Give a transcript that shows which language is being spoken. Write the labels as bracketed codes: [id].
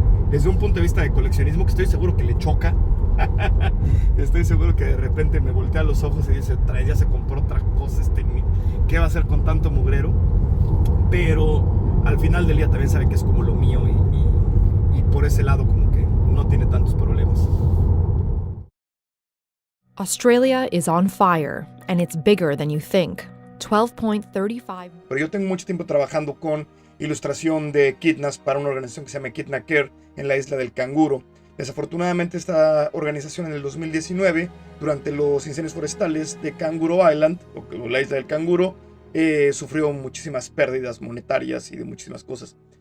[es] Desde un punto de vista de coleccionismo, que estoy seguro que le choca. Estoy seguro que de repente me voltea los ojos y dice, ya se compró otra cosa qué va a hacer con tanto mugrero, pero al final del día también sabe que es como lo mío y por ese lado como que no tiene tantos problemas. [en] Australia is on fire, and it's bigger than you think. 12.35. [es] Pero yo tengo mucho tiempo trabajando con ilustración de Kidnas para una organización que se llama Kidna Care en la isla del Canguro. Desafortunadamente esta organización en el 2019, durante los incendios forestales de Kangaroo Island, o la isla del Canguro, sufrió muchísimas pérdidas monetarias y de muchísimas cosas.